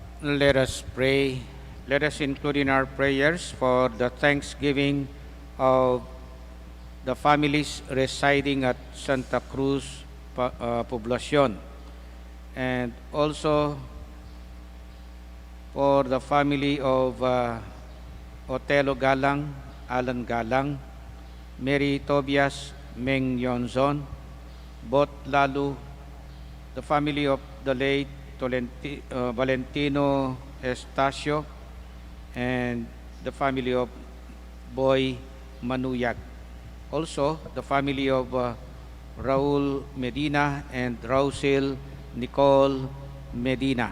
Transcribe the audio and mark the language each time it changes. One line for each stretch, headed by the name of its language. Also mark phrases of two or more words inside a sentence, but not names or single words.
English: Let us pray. Let us include in our prayers for the thanksgiving of the families residing at Santa Cruz Poblacion, and also for the family of Otelo Galang, Alan Galang, Mary Tobias, Meng Yonzon, Bot Lalu, the family of the late Valentino Estacio, and the family of Boy Manuyag. Also, the family of Raul Medina and Rausil Nicole Medina.